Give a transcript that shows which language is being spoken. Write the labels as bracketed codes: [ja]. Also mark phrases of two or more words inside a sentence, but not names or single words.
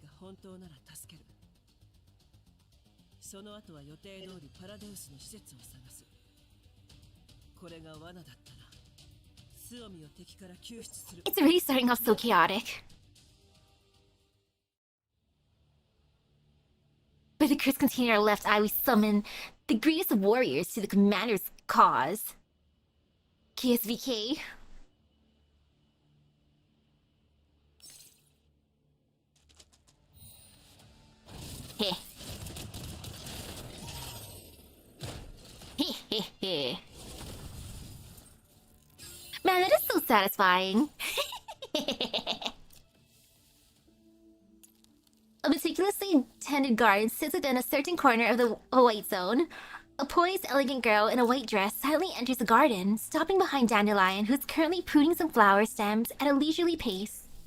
[en] It's already starting off so chaotic. By the curse container left eye, we summon the greatest of warriors to the commander's cause. KSVK. Heh. Heh heh heh. Man, that is so satisfying. A meticulously tended garden sits within a certain corner of the white zone. A poised, elegant girl in a white dress silently enters the garden, stopping behind Dandelion, who's currently pruning some flower stems at a leisurely pace.